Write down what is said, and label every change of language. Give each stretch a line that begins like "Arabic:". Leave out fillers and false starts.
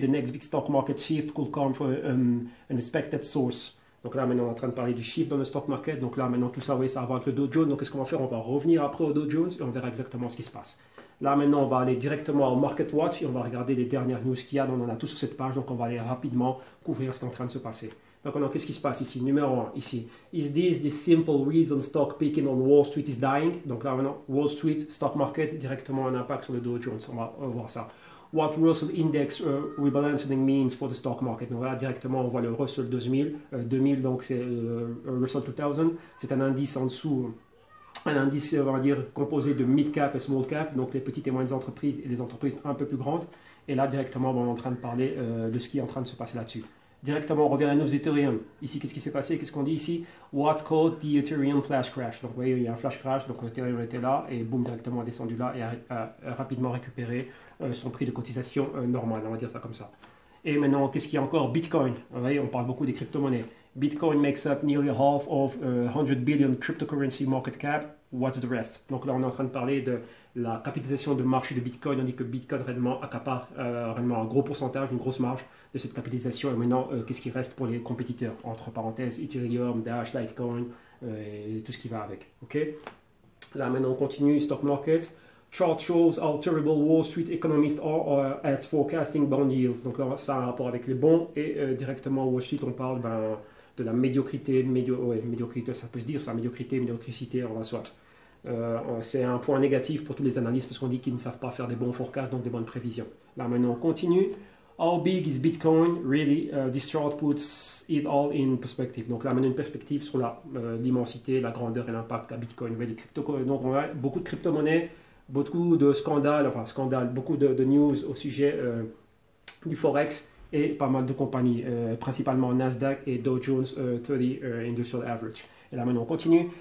English: The next big stock market shift could come from an expected source.
French: Donc là, maintenant, on est en train de parler du shift dans le stock market. Donc là, maintenant, tout ça, oui, ça va avec le Dow Jones. Donc, qu'est-ce qu'on va faire? On va revenir après au Dow Jones et on verra exactement ce qui se passe. Là, maintenant, on va aller directement au Market Watch et on va regarder les dernières news qu'il y a. On en a tout sur cette page. Donc, on va aller rapidement couvrir ce qui est en train de se passer. Donc, qu'est-ce qui se passe ici? Numéro 1, ici.
English: Is this the simple reason stock picking on Wall Street is dying?
French: Donc là, maintenant, Wall Street, stock market, directement un impact sur le Dow Jones. On va voir ça.
English: What Russell Index rebalancing means for the stock market.
French: Donc là, directement, on voit le Russell 2000. 2000, donc c'est Russell 2000. C'est un indice en dessous, un indice, on va dire, composé de mid-cap et small-cap, donc les petites et moyennes entreprises et les entreprises un peu plus grandes. Et là, directement, on est en train de parler de ce qui est en train de se passer là-dessus. Directement, on revient à la news d'Ethereum. Ici, qu'est-ce qui s'est passé? Qu'est-ce qu'on dit ici?
English: What caused the Ethereum flash crash?
French: Donc, vous voyez, il y a un flash crash, donc Ethereum était là, et boum, directement, a descendu là et a rapidement récupéré son prix de cotisation normal, on va dire ça comme ça. Et maintenant, qu'est-ce qu'il y a encore? Bitcoin. Vous voyez, on parle beaucoup des crypto-monnaies.
English: Bitcoin makes up nearly half of 100 billion cryptocurrency market cap. What's the rest?
French: Donc là, on est en train de parler de la capitalisation de marché de Bitcoin. On dit que Bitcoin réellement accapare réellement un gros pourcentage, une grosse marge de cette capitalisation. Et maintenant, qu'est-ce qui reste pour les compétiteurs? Entre parenthèses, Ethereum, Dash, Litecoin et tout ce qui va avec. Ok? Là, maintenant, on continue. Stock market.
English: Chart shows how terrible Wall Street economists are at forecasting bond yields.
French: Donc là, ça a un rapport avec les bons. Et directement, Wall Street, on parle de la médiocrité. Médiocrité, ça peut se dire, ça, médiocrité, on va soit. C'est un point négatif pour tous les analystes parce qu'on dit qu'ils ne savent pas faire des bons forecasts, donc des bonnes prévisions. Là, maintenant, on continue.
English: How big is Bitcoin? Really, this chart puts it all in perspective.
French: Donc là, maintenant, une perspective sur l'immensité, la grandeur et l'impact à Bitcoin. Donc, on a beaucoup de crypto-monnaies, beaucoup de scandales, beaucoup de news au sujet du Forex et pas mal de compagnies, principalement Nasdaq et Dow Jones 30 Industrial Average. Et là maintenant on continue.